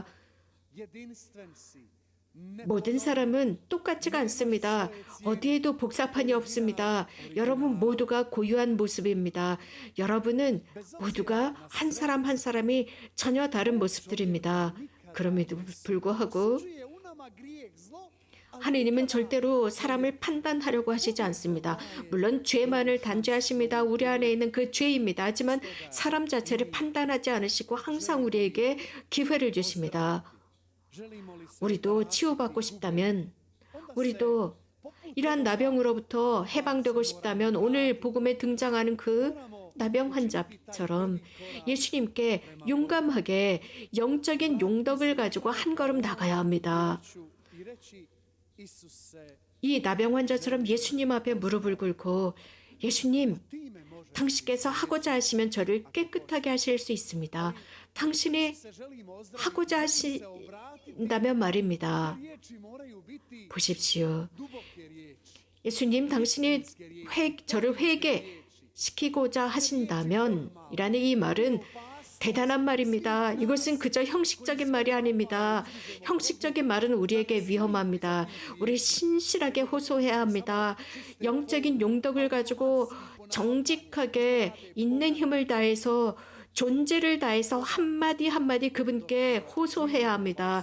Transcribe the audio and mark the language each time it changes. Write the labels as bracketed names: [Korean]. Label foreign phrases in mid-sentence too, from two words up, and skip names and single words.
[Croatian] jedinstven si. [Korean] 모든 사람은 똑같지가 않습니다. 어디에도 복사판이 없습니다. 여러분 모두가 고유한 모습입니다. 여러분은 모두가 한 사람 한 사람이 전혀 다른 모습들입니다. 그럼에도 불구하고 [Croatian] Čuje u nama grijeh zlo, [Korean] 하느님은 절대로 사람을 판단하려고 하시지 않습니다. 물론 죄만을 단죄하십니다. 우리 안에 있는 그 죄입니다. 하지만 사람 자체를 판단하지 않으시고 항상 우리에게 기회를 주십니다. [Croatian] želimo li se [Korean] 우리도 치유받고 싶다면, 우리도 이러한 나병으로부터 해방되고 싶다면 오늘 복음에 등장하는 그 나병 환자처럼 예수님께 용감하게 영적인 용덕을 가지고 한 걸음 나가야 합니다. [Croatian] ću i reći Isuse, [Korean] 이 나병 환자처럼 예수님 앞에 무릎을 꿇고, 예수님, [Croatian] time može [Korean] 당신께서 하고자 하시면 저를 깨끗하게 하실 수 있습니다. 당신이 [Croatian] se želimo ozdraviti, [Korean] 하고자 [Croatian] se obratiti. [Korean] 하신다면 말입니다. [Croatian] Riječi moraju biti [Korean] 보십시오. [Croatian] duboke riječi. [Korean] 예수님, 당신이 저를 회개시키고자 하신다면 이라는 이 말은 대단한 말입니다. 이것은 그저 형식적인 말이 아닙니다. 형식적인 말은 우리에게 위험합니다. 우리 신실하게 호소해야 합니다. 영적인 용덕을 가지고 정직하게 있는 힘을 다해서 존재를 다해서 한마디 한마디 그분께 호소해야 합니다.